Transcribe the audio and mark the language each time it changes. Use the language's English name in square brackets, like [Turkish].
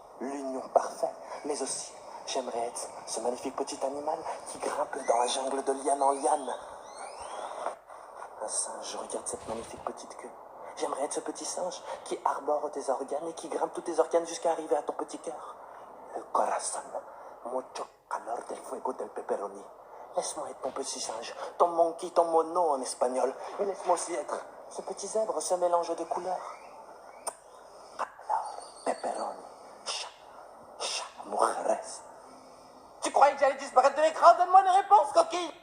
[French] L'union parfaite, mais aussi, j'aimerais être ce magnifique petit animal qui grimpe dans la jungle de liane en liane. Un singe, regarde cette magnifique petite queue. J'aimerais être ce petit singe qui arbore tes organes et qui grimpe tous tes organes jusqu'à arriver à ton petit cœur. [Spanish] El corazón, mucho calor del fuego del pepperoni. [French] Laisse-moi être ton petit singe, ton monkey, ton mono en espagnol. Et laisse-moi aussi être ce petit zèbre, ce mélange de couleurs. Alors, pepperoni, mujeres. Tu croyais que j'allais disparaître de l'écran? Donne-moi une réponse, coquille!